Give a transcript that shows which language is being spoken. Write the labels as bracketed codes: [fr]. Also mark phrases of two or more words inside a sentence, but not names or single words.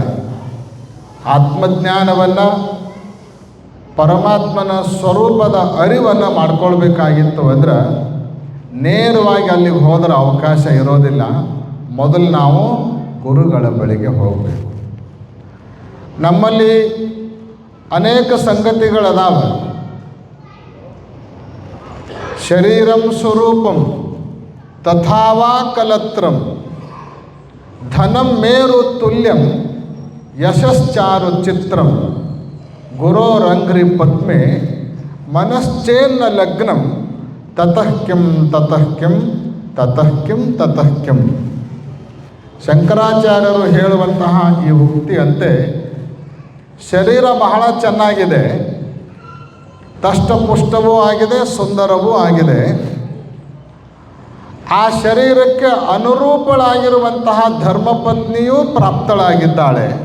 [kn] ಆತ್ಮಜ್ಞಾನವನ್ನು, ಪರಮಾತ್ಮನ ಸ್ವರೂಪದ ಅರಿವನ್ನು ಮಾಡ್ಕೊಳ್ಬೇಕಾಗಿತ್ತು ಅಂದ್ರೆ ನೇರವಾಗಿ ಅಲ್ಲಿಗೆ ಹೋದರೆ ಅವಕಾಶ ಇರೋದಿಲ್ಲ. ಮೊದಲು ನಾವು ಗುರುಗಳ ಬಳಿಗೆ ಹೋಗಬೇಕು. ನಮ್ಮಲ್ಲಿ ಅನೇಕ ಸಂಗತಿಗಳದಾವೆ. [sa] ಶರೀರಂ ಸ್ವರೂಪಂ ತಥಾವಾ ಕಲತ್ರಂ ಧನಂ ಮೇರು ತುಲ್ಯಂ ಯಶಶ್ಚಾರು ಚಿತ್ರಂ ಗುರೋರಂಘ್ರಿ ಪದ್ಮೆ ಮನಶ್ಚೇನ್ನ ಲಗ್ನಂ ತತಃ ಕಿಂ ತತಃ ಕಿಂ ತತಃ ಕಿಂ ತತಃ ಕಿಂ. [kn] ಶಂಕರಾಚಾರ್ಯರು ಹೇಳುವಂತಹ ಈ ಉಕ್ತಿಯಂತೆ ಶರೀರ ಬಹಳ ಚೆನ್ನಾಗಿದೆ, ದಷ್ಟಪುಷ್ಟವೂ ಆಗಿದೆ, ಸುಂದರವೂ ಆಗಿದೆ. ಆ ಶರೀರಕ್ಕೆ ಅನುರೂಪಳಾಗಿರುವಂತಹ ಧರ್ಮಪತ್ನಿಯೂ ಪ್ರಾಪ್ತಳಾಗಿದ್ದಾಳೆ.